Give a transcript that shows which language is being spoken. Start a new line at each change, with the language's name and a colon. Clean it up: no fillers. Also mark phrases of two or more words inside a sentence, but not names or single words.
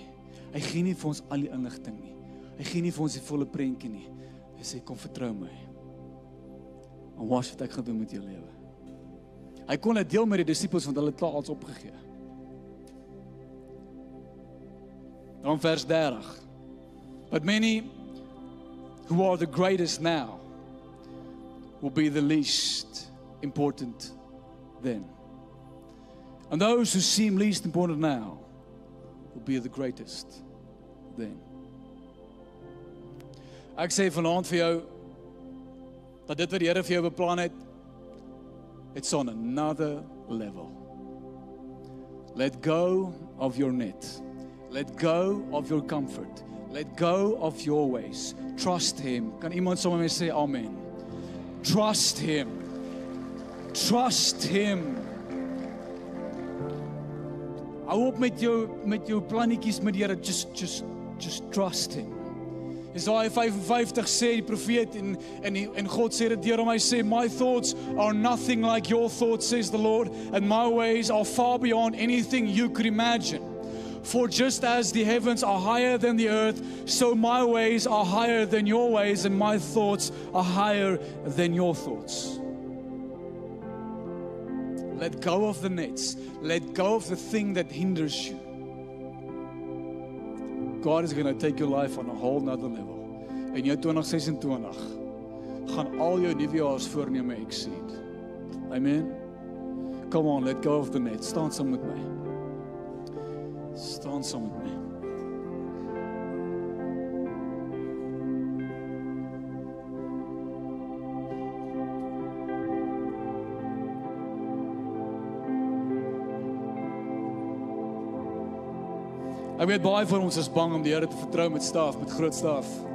Afrikaans: Hy gee nie vir ons al die inligting nie. Hy gee nie vir ons die volle prentjie nie. Hy sê, kom vertrou my. En watch wat ek gaan doen met jou lewe. Hy kon dit deel met die disippels, want hulle het klaar alles opgegee. Dan vers 30.
English: But many who are the greatest now will be the least important then. And those who seem least important now will be the greatest then.
Afrikaans: Ek sê vanaand vir jou, dat dit wat die Here vir jou beplan het,
English: it's on another level. Let go of your net. Let go of your comfort. Let go of your ways. Trust Him.
Afrikaans: Kan iemand saam met my sê amen?
English: Trust Him. Trust Him.
Afrikaans: Hou op met jou plannetjies met die Here.
English: Just trust Him.
Afrikaans: Jesaja 55 sê die profeet en God sê dit deur hom, hy sê,
English: my thoughts are nothing like your thoughts, says the Lord, and my ways are far beyond anything you could imagine. For just as the heavens are higher than the earth, so my ways are higher than your ways, and my thoughts are higher than your thoughts. Let go of the nets. Let go of the thing that hinders you. God is going to take your life on a whole nother level.
Afrikaans: En jou 2026 gaan al jou nuwejaarsvoorneme exceed.
English: Amen. Come on, let go of the net.
Afrikaans: Staan saam met my. Staan saam met my. Ek weet baie van ons is bang om die Here te vertrou met staf, met groot staf.